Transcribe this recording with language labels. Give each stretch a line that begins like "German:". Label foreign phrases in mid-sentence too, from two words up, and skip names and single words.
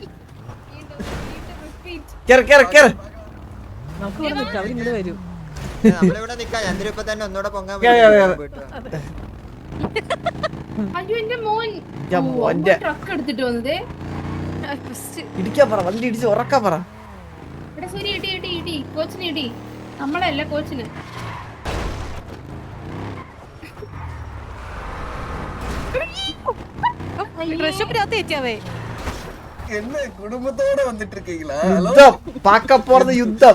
Malayalam: നമ്മളിവിടെ നിക്കാം ചന്ദ്രപ്പ തന്നെ ഒന്നുകൂടെ പൊങ്ങാൻ അയ്യോ എന്റെ മോൻ ട്രക്ക് എടുത്തിട്ട് വന്നതേ ഇടിക്കാൻ പറ വണ്ടി ഇടിച്ച് ഉറക്കാൻ പറ സൂര്യ ഇടി കോച്ചിന് ഇടി നമ്മളല്ല കോച്ചിന്
Tamil: என்ன குடும்பத்தோட வந்துட்டு இருக்கீங்களா யுத்தம் பார்க்க போறது யுத்தம்